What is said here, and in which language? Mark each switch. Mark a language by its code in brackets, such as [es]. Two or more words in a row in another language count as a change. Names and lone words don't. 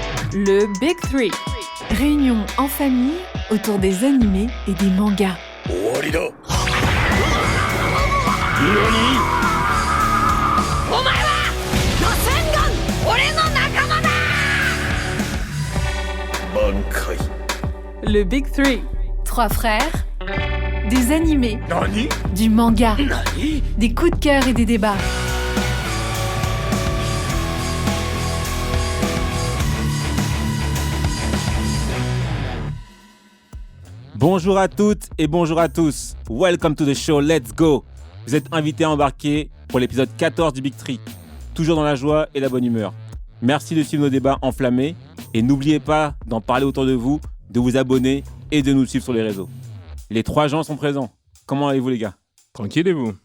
[fr] Le Big Three. Réunion en famille autour des animés et des mangas. [ja] 終わりだ。何？お前はロセンガン、俺の仲間だ。挽回。 [fr] Le Big Three. 3 frères, des animés, [ja] 何？ [fr] du manga, [ja] 何？ [fr] des coups de cœur et des débats. Bonjour à toutes et bonjour à tous. [en] Welcome to the show, let's go. [fr] Vous êtes invités à embarquer pour l'épisode 14 du Big Three. Toujours dans la joie et la bonne humeur. Merci de suivre nos débats enflammés et n'oubliez pas d'en parler autour de vous, de vous abonner et de nous suivre sur les réseaux. Les 3 gens sont présents. Comment allez-vous les gars ? Tranquille et vous ?